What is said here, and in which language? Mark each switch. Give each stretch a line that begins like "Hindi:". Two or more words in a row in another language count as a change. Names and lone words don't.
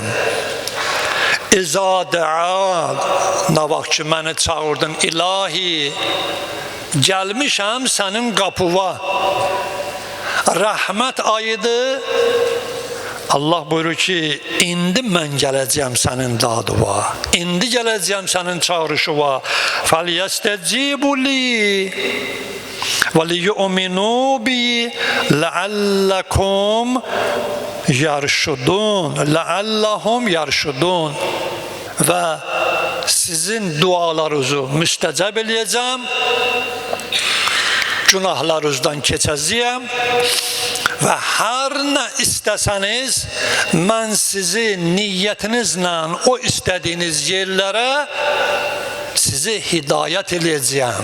Arabic: إذا دعان,
Azerbaijani: nə vaxt ki, məni çağırdın, ilahi, gəlmişəm sənin qapıva. Rəhmət ayıdır. Allah buyurur ki, indi mən gələcəyəm sənin dadıva. İndi gələcəyəm sənin çağırışıva.
Arabic: فَلْيَسْتَجِيبُ لِي وَلِيُؤْمِنُوا بِي لَعَلَّكُمْ يَرْشُدُونَ لَعَلَّهُمْ يَرْشُدُونَ.
Azerbaijani: Və sizin dualarınızı müstəcəb eləyəcəm, günahlarınızdan keçəcəyəm və hər nə istəsəniz, mən sizi niyyətinizlə o istədiyiniz yerlərə sizi hidayət eləyəcəyəm.